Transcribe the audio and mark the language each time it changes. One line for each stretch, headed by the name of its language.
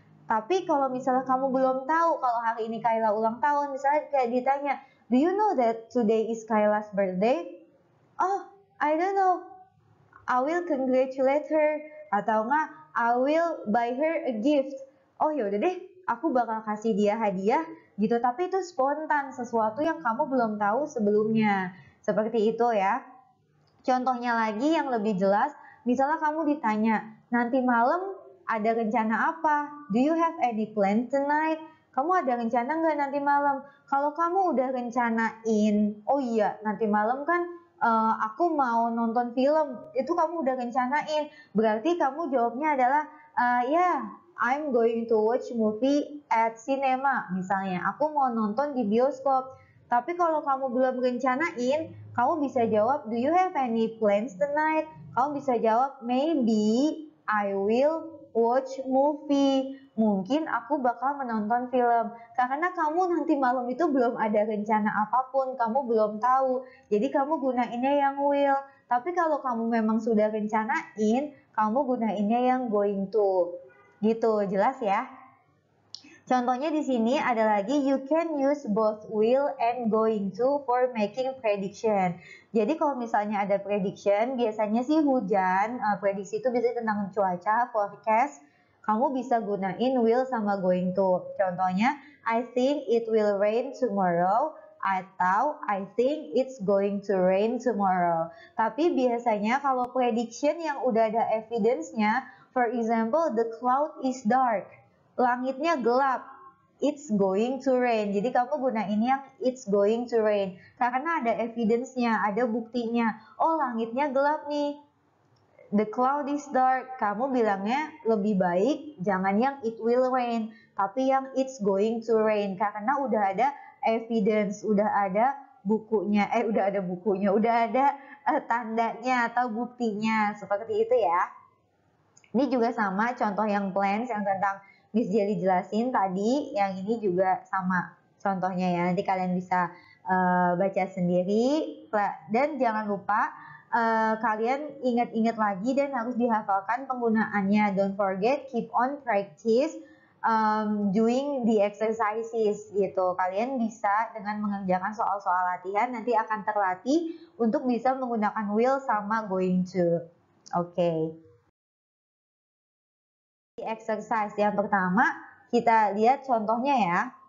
Indonesian: Tapi kalau misalnya kamu belum tahu kalau hari ini Kaila ulang tahun, misalnya kayak ditanya,
English: do you know that today is Kaila's birthday? Oh, I don't know. I will congratulate her.
Indonesian: Atau enggak,
English: I will buy her a gift.
Indonesian: Oh yaudah deh, aku bakal kasih dia hadiah gitu. Tapi itu spontan, sesuatu yang kamu belum tahu sebelumnya. Seperti itu ya. Contohnya lagi yang lebih jelas, misalnya kamu ditanya, nanti malam ada rencana apa?
English: Do you have any plan tonight?
Indonesian: Kamu ada rencana nggak nanti malam? Kalau kamu udah rencanain, oh iya nanti malam kan aku mau nonton film, itu kamu udah rencanain. Berarti kamu jawabnya adalah,
English: I'm going to watch movie at cinema.
Indonesian: Misalnya, aku mau nonton di bioskop. Tapi kalau kamu belum rencanain, kamu bisa jawab,
English: do you have any plans tonight?
Indonesian: Kamu bisa jawab,
English: maybe I will watch movie.
Indonesian: Mungkin aku bakal menonton film. Karena kamu nanti malam itu belum ada rencana apapun, kamu belum tahu. Jadi kamu gunainnya yang will. Tapi kalau kamu memang sudah rencanain, kamu gunainnya yang going to. Gitu, jelas ya? Contohnya di sini ada lagi,
English: you can use both will and going to for making prediction.
Indonesian: Jadi kalau misalnya ada prediction, biasanya sih hujan, prediksi itu biasanya tentang cuaca, forecast. Kamu bisa gunain will sama going to.
English: Contohnya, I think it will rain tomorrow, atau I think it's going to rain tomorrow.
Indonesian: Tapi biasanya kalau prediction yang udah ada evidence-nya,
English: for example, the cloud is dark.
Indonesian: Langitnya gelap,
English: it's going to rain.
Indonesian: Jadi kamu gunain yang it's going to rain. Karena ada evidence-nya, ada buktinya. Oh, langitnya gelap nih.
English: The cloud is dark.
Indonesian: Kamu bilangnya lebih baik jangan yang
English: it will rain,
Indonesian: tapi yang
English: it's going to rain.
Indonesian: Karena udah ada evidence, udah ada bukunya, udah ada tandanya atau buktinya, seperti itu ya. Ini juga sama contoh yang plans yang tentang Miss Jelly jelasin tadi, yang ini juga sama contohnya ya. Nanti kalian bisa baca sendiri, dan jangan lupa kalian ingat-ingat lagi dan harus dihafalkan penggunaannya.
English: Don't forget, keep on practice doing the exercises gitu.
Indonesian: Kalian bisa dengan mengerjakan soal-soal latihan nanti akan terlatih untuk bisa menggunakan will sama going to. Oke. Exercise yang pertama kita lihat contohnya ya.